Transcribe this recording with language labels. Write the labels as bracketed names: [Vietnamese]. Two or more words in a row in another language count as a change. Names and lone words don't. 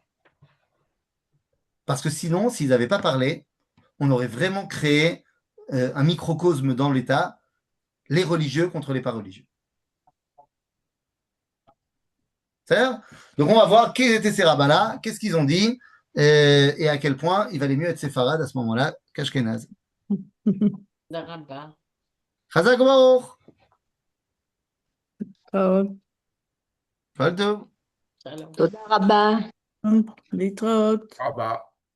[French] Parce que sinon, s'ils n'avaient pas parlé, on aurait vraiment créé un microcosme dans l'État, les religieux contre les pas religieux. C'est-à-dire donc, on va voir qui étaient ces rabbins-là, qu'est-ce qu'ils ont dit, et à quel point il valait mieux être séfarade à ce moment-là qu'Ashkenaz. [Hebrew] Darabah. חזק וברוך. טוב, כל טוב. Shalom. תודה רבה. להתראות. [French] Ah bah.